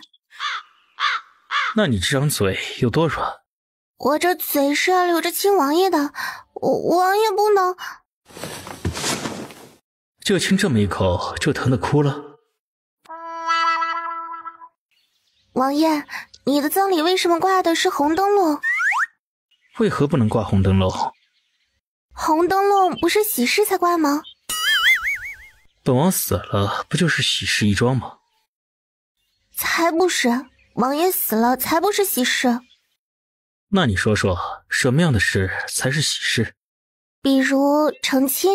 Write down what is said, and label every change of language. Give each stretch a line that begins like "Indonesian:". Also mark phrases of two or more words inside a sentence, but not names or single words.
Chinese: 那你這張嘴有多軟？我這嘴是要留着親王爺的，王爺不能。就親這麼一口就疼得哭了？王爺，你的葬禮為什麼掛的是紅燈籠？為何不能掛紅燈籠？紅燈籠不是喜事才掛嗎？本王死了，不就是喜事一樁嗎？才不是，王爺死了才不是喜事。那你說說，什麼樣的事才是喜事？比如成親。